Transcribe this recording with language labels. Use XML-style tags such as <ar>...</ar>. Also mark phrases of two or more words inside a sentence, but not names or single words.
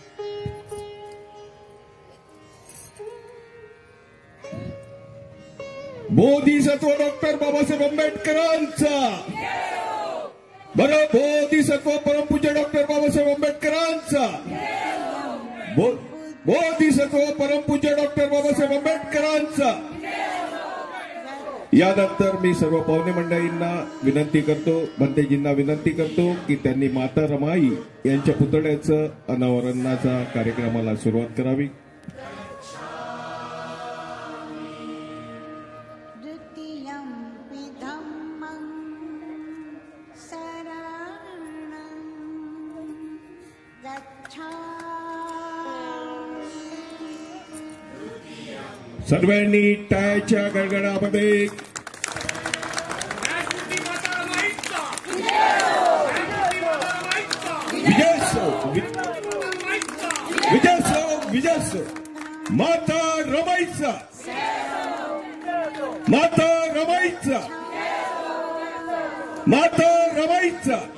<mr>बोधिसत्व डॉक्टर बाबासाहेब आंबेडकरांचा, बरं बोधिसत्व परमपूज्य डॉक्टर बाबासाहेब आंबेडकरांचा, बोधिसत्व परमपूज्य डॉक्टर बाबासाहेब आंबेडकरांचा। यानंतर मी सर्व पाहुणे मंडळींना विनंती करतो, भंतेजींना विनंती करतो की त्यांनी माता रमाई यांच्या पुतळ्याचं अनावरणाचा कार्यक्रमाला सुरुवात करावी।</mr> <pi>द्वितीयं धम्मं शरणं गच्छामि।</pi> <mr>सर्वांनी टाळ्याच्या गडगडामध्ये विजय माता रमाईचा, माता रमाईचा, माता रमाईचा।</mr>